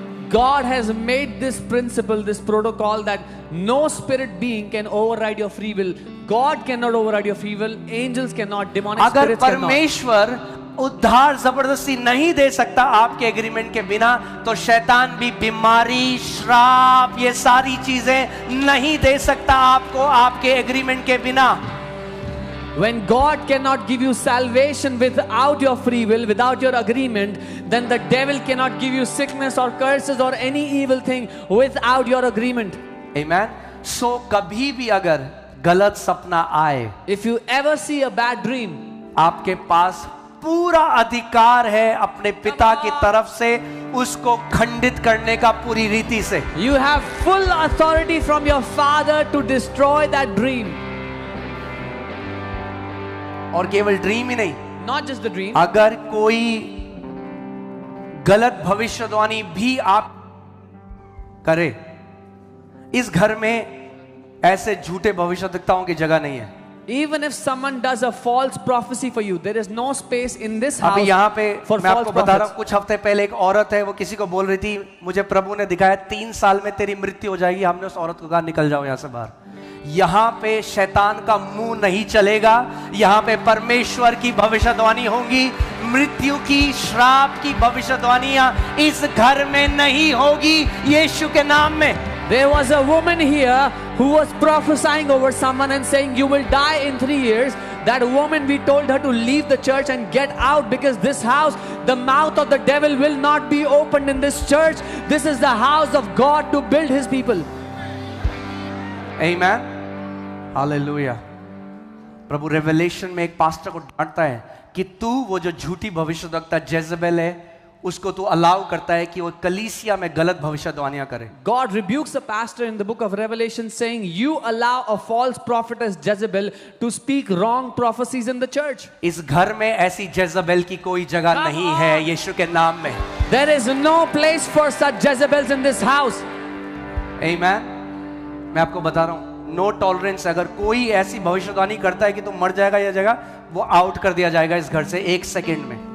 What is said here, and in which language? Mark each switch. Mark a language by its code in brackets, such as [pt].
[en] God has made this principle, this protocol, that no spirit being can override your free will. God cannot override your free will. Angels cannot. Demonic spirits cannot. [hi] अगर परमेश्वर उद्धार जबरदस्ती नहीं दे सकता आपके agreement के बिना, तो शैतान भी बीमारी, श्राप, ये सारी चीजें नहीं दे सकता आपको आपके एग्रीमेंट के बिना. [en] When God cannot give you salvation without your free will, without your agreement, then the devil cannot give you sickness or curses or any evil thing without your agreement. Amen. [hi] So कभी भी अगर गलत सपना आए, [en] if you ever see a bad dream, [hi] आपके पास पूरा अधिकार है अपने पिता की तरफ से उसको खंडित करने का, पूरी रीति से. [en] You have full authority from your father to destroy that dream. [hi] और केवल ड्रीम ही नहीं, [en] not just the dream. [hi] अगर कोई गलत भविष्यवाणी भी आप करे, इस घर में ऐसे झूठे भविष्यवक्ताओं की जगह नहीं है. [en] Even if someone does a false prophecy for you, there is no space in this house. [hi] अभी यहाँ पे [en] for [hi] मैं [en] false [hi] आपको बता रहा हूँ, [en] prophets. [hi] कुछ हफ्ते पहले एक औरत है, वो किसी को बोल रही थी, मुझे प्रभु ने दिखाया 3 साल में तेरी मृत्यु हो जाएगी. हमने उस औरत को कहा निकल जाओ यहाँ से बाहर. यहाँ पे शैतान का मुंह नहीं चलेगा. यहाँ पे परमेश्वर की भविष्यवाणी होगी. मृत्यु की, श्राप की भविष्यवाणियां इस घर में नहीं होगी, यीशु के नाम में. [en] There was a woman here who was prophesying over someone and saying you will die in 3 years. That woman, we told her to leave the church and get out, because this house, the mouth of the devil will not be opened in this church. This is the house of God to build his people. Amen. Hallelujah. [hi] Prabhu revelation में एक pastor को डांटता है कि तू वो जो झूठी भविष्यवक्ता जेजबेल है, उसको तू अलाउ करता है कि वो कलीसिया में गलत भविष्यवाणियां करे. [en] God rebukes a pastor in the book of Revelation saying you allow a false prophetess Jezebel to speak wrong prophecies in the church. [hi] इस घर में ऐसी जेजबेल की कोई जगह नहीं है यीशु के नाम में. [en] There is no place for such Jezebels in this house. Amen. [hi] मैं आपको बता रहा हूं, [en] No tolerance. [hi] अगर कोई ऐसी भविष्यवाणी करता है कि तुम मर जाएगा या जगह, वो आउट कर दिया जाएगा इस घर से 1 सेकंड में.